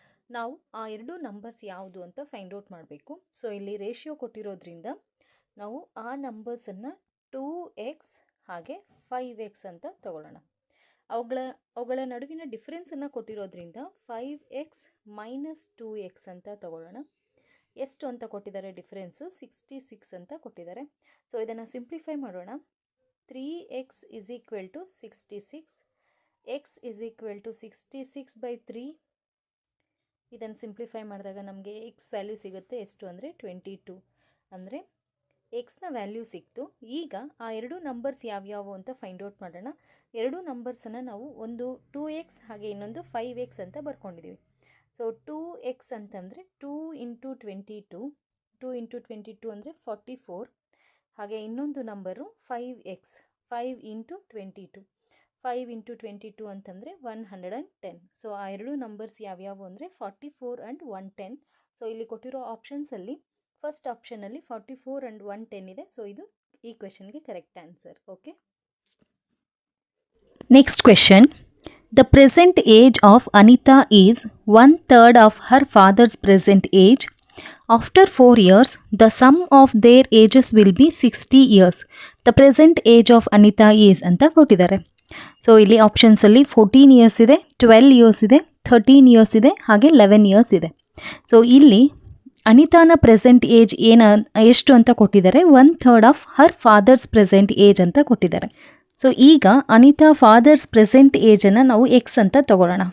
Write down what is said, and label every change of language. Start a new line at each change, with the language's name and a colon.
Kannada: ನಾವು ಆ 2 ನಂಬರ್ಸ್ ಯಾವುದು ಅಂತ ಫೈಂಡ್ ಔಟ್ ಮಾಡಬೇಕು. ಸೊ ಇಲ್ಲಿ ರೇಷಿಯೋ ಕೊಟ್ಟಿರೋದ್ರಿಂದ ನಾವು ಆ ನಂಬರ್ಸನ್ನು 2x ಹಾಗೆ 5x ಅಂತ ತಗೊಳ್ಳೋಣ. ಅವುಗಳ ನಡುವಿನ ಡಿಫರೆನ್ಸನ್ನು ಕೊಟ್ಟಿರೋದ್ರಿಂದ 5x - 2x ಅಂತ ತಗೊಳ್ಳೋಣ. ಎಷ್ಟು ಅಂತ ಕೊಟ್ಟಿದ್ದಾರೆ ಡಿಫರೆನ್ಸು 66 ಅಂತ ಕೊಟ್ಟಿದ್ದಾರೆ. ಸೊ ಇದನ್ನು ಸಿಂಪ್ಲಿಫೈ ಮಾಡೋಣ.
English: 3x is equal to 66, x is equal to 66/3.
Kannada: ಇದನ್ನು ಸಿಂಪ್ಲಿಫೈ ಮಾಡಿದಾಗ ನಮಗೆ x ವ್ಯಾಲ್ಯೂ ಸಿಗುತ್ತೆ ಎಷ್ಟು ಅಂದರೆ 22. ಅಂದರೆ ಎಕ್ಸ್ನ ವ್ಯಾಲ್ಯೂ ಸಿಕ್ತು. ಈಗ ಆ 2 ನಂಬರ್ಸ್ ಯಾವ್ಯಾವು ಅಂತ ಫೈಂಡ್ ಔಟ್ ಮಾಡೋಣ. 2 ನಂಬರ್ಸನ್ನು ನಾವು ಒಂದು 2x ಹಾಗೆ ಇನ್ನೊಂದು 5x ಅಂತ ಬರ್ಕೊಂಡಿದ್ದೀವಿ. ಸೊ 2x ಅಂತಂದರೆ 2 × 22, 2 × 22 ಅಂದರೆ 44. ಹಾಗೆ ಇನ್ನೊಂದು ನಂಬರು 5x, 5 × 22, 5 × 22 ಅಂತಂದರೆ 110. ಸೊ ಆ 2 ನಂಬರ್ಸ್ ಯಾವ್ಯಾವು ಅಂದರೆ 44 ಆ್ಯಂಡ್ 110. ಸೊ ಇಲ್ಲಿ ಕೊಟ್ಟಿರೋ ಆಪ್ಷನ್ಸಲ್ಲಿ ಫಸ್ಟ್ ಆಪ್ಷನಲ್ಲಿ 44 ಆ್ಯಂಡ್ 110 ಇದೆ. ಸೊ ಇದು ಈ ಕ್ವೆಶನ್ಗೆ correct answer. Okay, next question.
English: The present age of Anita is 1/3 of her father's present age. After 4 years, the sum of their ages will be 60 years. The present age of Anita is
Kannada: ಅಂತ ಕೊಟ್ಟಿದ್ದಾರೆ. So ಇಲ್ಲಿ ಆಪ್ಷನ್ಸಲ್ಲಿ 14 years ಇದೆ, 12 years ಇದೆ, 13 years ಇದೆ, ಹಾಗೆ 11 years ಇದೆ. So ಇಲ್ಲಿ ಅನಿತಾನ present age ಎಷ್ಟು ಅಂತ ಕೊಟ್ಟಿದ್ದಾರೆ,
English: 1/3 of her father's present age
Kannada: ಅಂತ ಕೊಟ್ಟಿದ್ದಾರೆ. ಸೊ ಈಗ ಅನಿತಾ ಫಾದರ್ಸ್ ಪ್ರೆಸೆಂಟ್ ಏಜನ್ನು ನಾವು ಎಕ್ಸ್ ಅಂತ ತಗೊಳ್ಳೋಣ.